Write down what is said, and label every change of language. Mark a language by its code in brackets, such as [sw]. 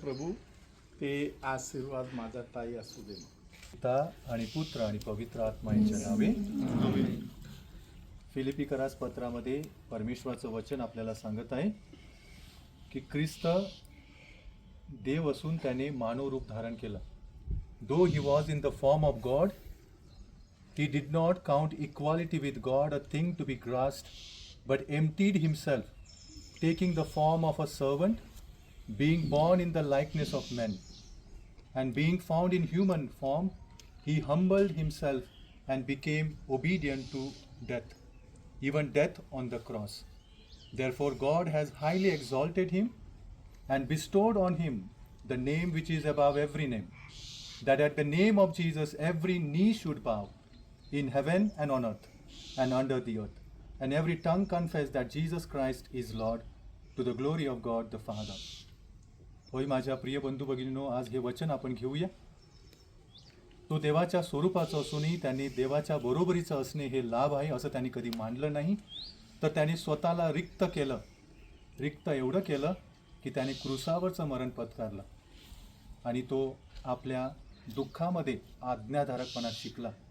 [mr] प्रभू ते आशीर्वाद माझा ताई असू दे. पिता आणि पुत्र आणि पवित्र आत्मा यांच्या नावे आमेन. फिलिपिकरास पत्रामध्ये परमेश्वराचं वचन आपल्याला सांगत आहे की ख्रिस्त देव असून त्याने मानव रूप धारण केलं. [en] Though he was in the form of God, he did not count equality with God a thing to be grasped, but emptied himself, taking the form of a servant, being born in the likeness of men, and being found in human form, he humbled himself and became obedient to death, even death on the cross. Therefore God has highly exalted him and bestowed on him the name which is above every name, that at the name of Jesus every knee should bow, in heaven and on earth and under the earth, and every tongue confess that Jesus Christ is Lord, to the glory of God the Father. [mr] होय माझ्या प्रिय बंधू भगिनींनो, आज हे वचन आपण घेऊया. तो देवाच्या स्वरूपाचा असूनही त्यांनी देवाच्या बरोबरीचं असणे हे लाभ आहे असं त्यांनी कधी मानलं नाही. तर त्यांनी स्वतःला रिक्त केलं. रिक्त एवढं केलं की त्याने क्रूसावरचं मरण पत्करलं आणि तो आपल्या दुःखामध्ये आज्ञाधारकपणा शिकला.